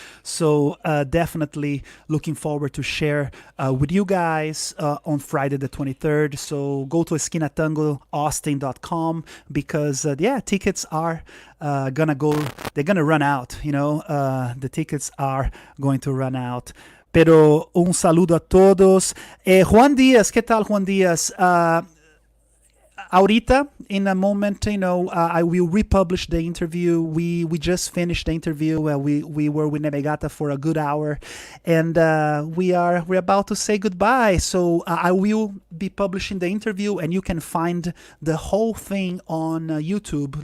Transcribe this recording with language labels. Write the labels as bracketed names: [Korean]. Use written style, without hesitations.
[English] So definitely looking forward to share with you guys on Friday the 23rd. So go to esquinatangoaustin.com because tickets are they're gonna run out, the tickets are going to run out. [Spanish] Pero un saludo a todos. Juan Díaz, ¿qué tal, Juan Díaz? Ahorita, [English] in a moment, I will republish the interview. We just finished the interview. We were with Nemegata for a good hour, and we're about to say goodbye. So I will be publishing the interview, and you can find the whole thing on YouTube.